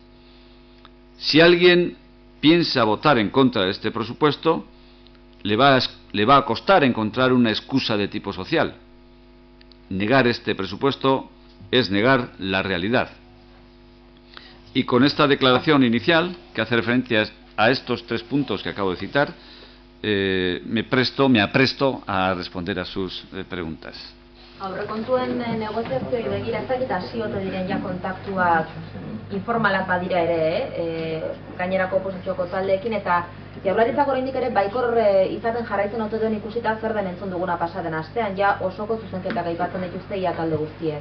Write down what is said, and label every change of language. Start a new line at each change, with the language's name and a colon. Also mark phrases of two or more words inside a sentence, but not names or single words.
Spanish: Si alguien piensa votar en contra de este presupuesto, le va a costar encontrar una excusa de tipo social. negar este presupuesto es negar la realidad. Y con esta declaración inicial, que hace referencia a estos 3 puntos que acabo de citar, me apresto a responder a sus preguntas.
Basque: Aurrekontuen negoziazioei begira ez dakit hasi ote diren ja kontaktuak informalak badira ere, gainerako oposizioko taldeekin, eta Jaurlaritzak oraindik ere baikor izaten jarraitzen ote duen ikusita zer den entzun duguna pasaden astean, ja osoko zuzenketak aipatzen dituzte ia talde guztiek.